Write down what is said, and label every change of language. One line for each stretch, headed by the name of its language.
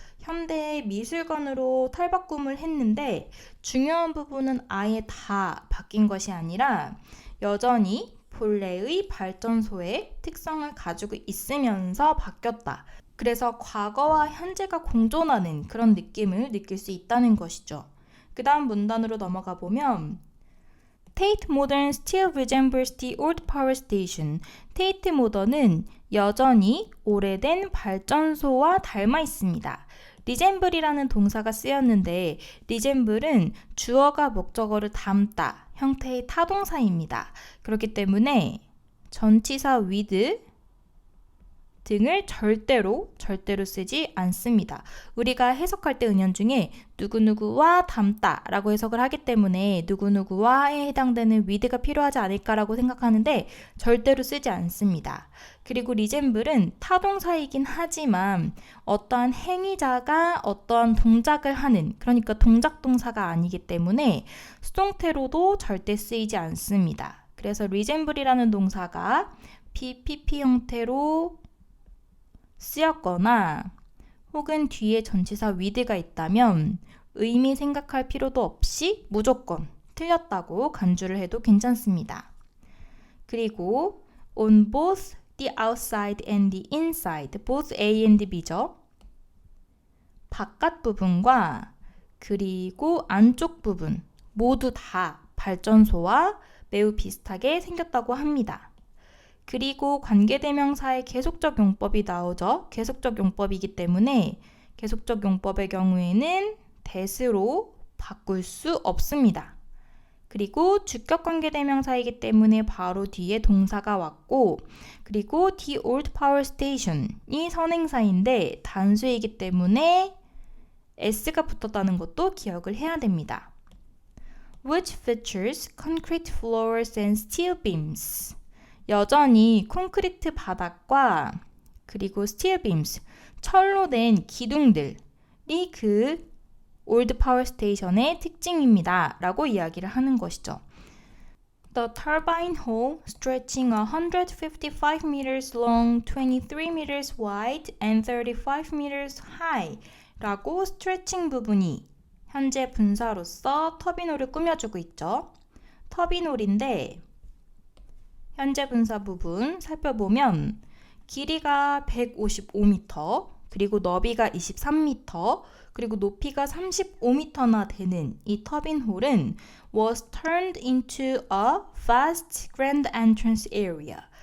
Korean: 현대 미술관으로 탈바꿈을 했는데 중요한 부분은 아예 다 바뀐 것이 아니라 여전히 본래의 발전소의 특성을 가지고 있으면서 바뀌었다. 그래서 과거와 현재가 공존하는 그런 느낌을 느낄 수 있다는 것이죠. 그 다음 문단으로 넘어가 보면
English: Tate Modern still resembles the old power station.
Korean: 테이트 모던은 여전히 오래된 발전소와 닮아 있습니다. resemble이라는 동사가 쓰였는데 resemble은 주어가 목적어를 닮다 형태의 타동사입니다. 그렇기 때문에 전치사 with 등을 절대로 쓰지 않습니다. 우리가 해석할 때 은연중에 누구누구와 닮다 라고 해석을 하기 때문에 누구누구와에 해당되는 with가 필요하지 않을까라고 생각하는데 절대로 쓰지 않습니다. 그리고 resemble은 타동사이긴 하지만 어떠한 행위자가 어떠한 동작을 하는, 그러니까 동작 동사가 아니기 때문에 수동태로도 절대 쓰이지 않습니다. 그래서 resemble이라는 동사가 BPP 형태로 쓰였거나 혹은 뒤에 전치사 with가 있다면 의미 생각할 필요도 없이 무조건 틀렸다고 간주를 해도 괜찮습니다. 그리고
English: on both the outside and the inside, both A and B죠.
Korean: 바깥 부분과 그리고 안쪽 부분 모두 다 발전소와 매우 비슷하게 생겼다고 합니다. 그리고 관계대명사의 계속적 용법이 나오죠. 계속적 용법이기 때문에 계속적 용법의 경우에는 that으로 바꿀 수 없습니다. 그리고 주격 관계대명사이기 때문에 바로 뒤에 동사가 왔고, 그리고 the old power station이 선행사인데 단수이기 때문에 s가 붙었다는 것도 기억을 해야 됩니다.
English: Which features concrete floors and steel beams.
Korean: 여전히 콘크리트 바닥과 그리고 steel beams, 철로 된 기둥들이 그 old power station의 특징입니다. 라고 이야기를 하는 것이죠.
English: The turbine hole, stretching 155 meters long, 23 meters wide, and 35 meters high
Korean: 라고 스트레칭 부분이 현재 분사로서 터빈홀을 꾸며주고 있죠. 터빈홀인데 현재 분사 부분 살펴보면 길이가 155m, 그리고 너비가 23m, 그리고 높이가 35m나 되는 이 터빈홀은
English: was turned into a vast grand entrance area.